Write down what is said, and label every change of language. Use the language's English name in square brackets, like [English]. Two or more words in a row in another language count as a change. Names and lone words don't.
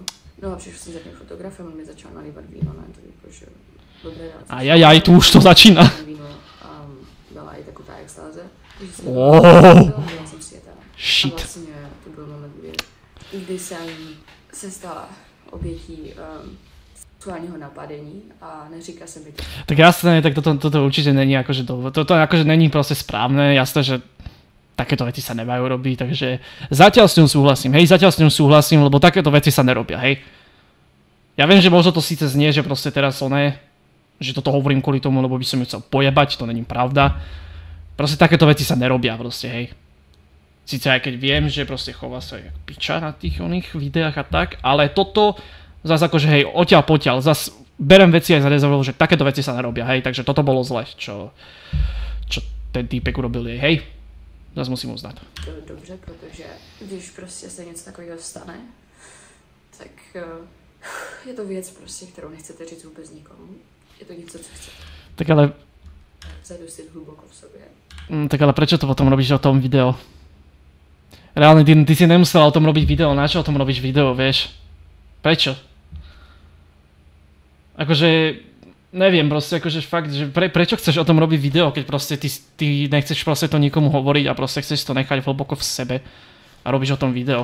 [Czech] No a přišla jsem za tím fotografem, on mi začal nalívat víno, ne, to protože dobré dát. Ajajaj, tu už to začíná. Byla i taková extáze. Byla jsem světá. Shit. A vlastně to byl moment, kdy jsem se stala obětí sexuálního napadení a neříká se mi to. [Slovak] Tak jasné, tak toto určite není akože toto akože není proste správne, jasné, že takéto veci sa nemajú robiť, takže zatiaľ s ňou súhlasím, hej, lebo takéto veci sa nerobia, hej. Ja viem, že možno to síce znie, že proste teraz že toto hovorím kvôli tomu, lebo by som ju chcel pojebať, [Czech] to není pravda. [Slovak] Proste takéto veci sa nerobia proste, hej. Sice aj keď viem, že proste chová sa jak piča na tých oných videách a tak, ale toto zase akože hej, odtiaľ potiaľ, zase berem veci aj za rezervu, že takéto veci sa nerobia, hej, takže toto bolo zle, čo ten týpek urobil jej, hej. Zase musím uznat. [Czech] To je dobře, protože když prostě se něco takového stane, tak je to věc prostě, kterou nechcete říct vůbec nikomu. Je to něco, co chcete. Tak ale... Zadusit hluboko v sobě. [Slovak] Tak ale prečo to potom robíš o tom video? Reálne, ty si nemusela o tom robiť video, na čo o tom robíš video, vieš? Prečo? Akože... Neviem proste, akože fakt, že prečo chceš o tom robiť video, keď proste ty nechceš proste to nikomu hovoriť a proste chceš to nechať hlboko v sebe a robíš o tom video.